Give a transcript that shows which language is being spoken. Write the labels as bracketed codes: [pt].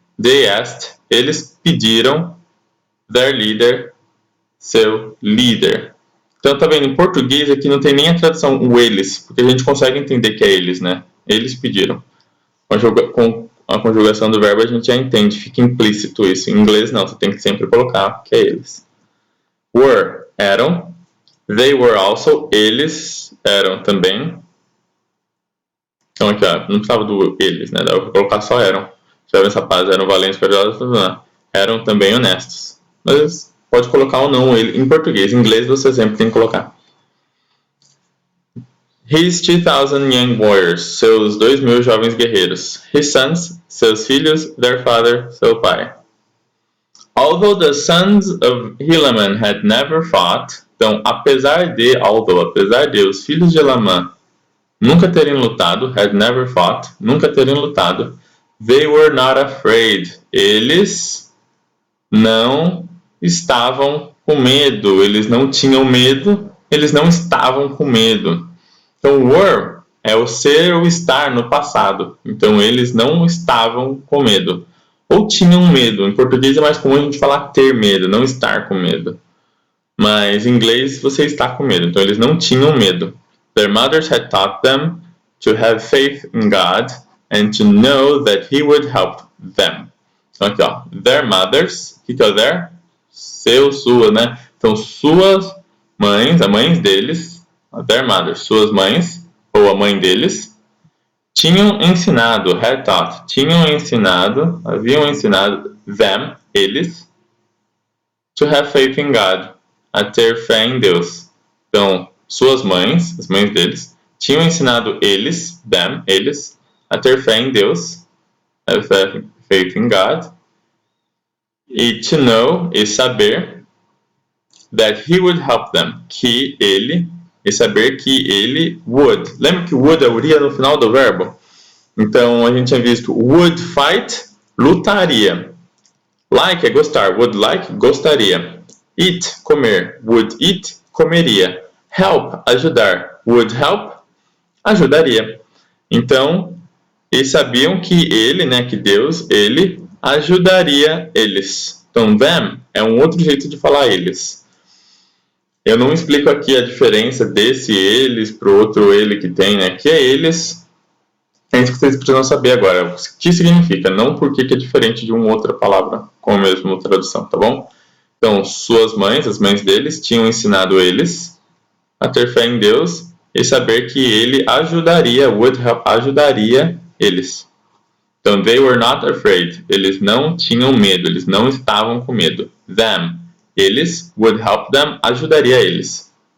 [en] They asked, [pt] eles pediram. [en] Their leader, [pt] seu líder. Então, tá vendo? Em português aqui não tem nem a tradução o eles, porque a gente consegue entender que é eles, né? Eles pediram. Com a conjugação do verbo a gente já entende, fica implícito isso. Em inglês não, você tem que sempre colocar que é eles. Were, eram. [en] They were also, [pt] eles eram também. Então aqui, ó, não precisava do eles, né? Dá pra colocar só eram. Os jovens rapazes eram valentes, corajosos, eram também honestos. Mas pode colocar ou não ele em português. Em inglês você sempre tem que colocar. [en] His 2,000 young warriors, [pt] seus 2.000 jovens guerreiros. [en] His sons, [pt] seus filhos. [en] Their father, [pt] seu pai. [en] Although the sons of Helaman had never fought, [pt] então, apesar de os filhos de Elamã nunca terem lutado, [en] had never fought, [pt] nunca terem lutado, [en] they were not afraid, [pt] eles não estavam com medo, eles não tinham medo, eles não estavam com medo. Então, were é o ser ou estar no passado, então eles não estavam com medo. Ou tinham medo, em português é mais comum a gente falar ter medo, não estar com medo. Mas em inglês você está com medo, então eles não tinham medo. [en] Their mothers had taught them to have faith in God and to know that He would help them. [pt] Então aqui ó, their mothers, o que é o their? Seu, sua, né? Então suas mães, as mães deles, [en] their mothers, [pt] suas mães, ou a mãe deles, tinham ensinado, [en] had taught, [pt] haviam ensinado them, eles, [en] to have faith in God, [pt] a ter fé em Deus. Então, suas mães, as mães deles, tinham ensinado eles, them, eles, a ter fé em Deus, have faith in God, e [en] to know, [pt] e saber, [en] that He would help them, [pt] que ele, e saber que ele would. Lembra que would é o iria no final do verbo? Então, a gente tinha visto would fight, lutaria. Like é gostar, would like, gostaria. Eat, comer, would eat, comeria. Help, ajudar, would help, ajudaria. Então, eles sabiam que ele, né, que Deus, ele ajudaria eles. Então, them é um outro jeito de falar eles. Eu não explico aqui a diferença desse eles para o outro ele que tem, né, que é eles. É isso que vocês precisam saber agora. O que significa, não porque que é diferente de uma outra palavra com a mesma tradução, tá bom? Então, suas mães, as mães deles, tinham ensinado eles a ter fé em Deus e saber que ele ajudaria, [en] would help, [pt] ajudaria eles. Então, [en] they were not afraid. [pt] Eles não tinham medo, eles não estavam com medo. Them, eles, [en] would help them, [pt] ajudaria eles.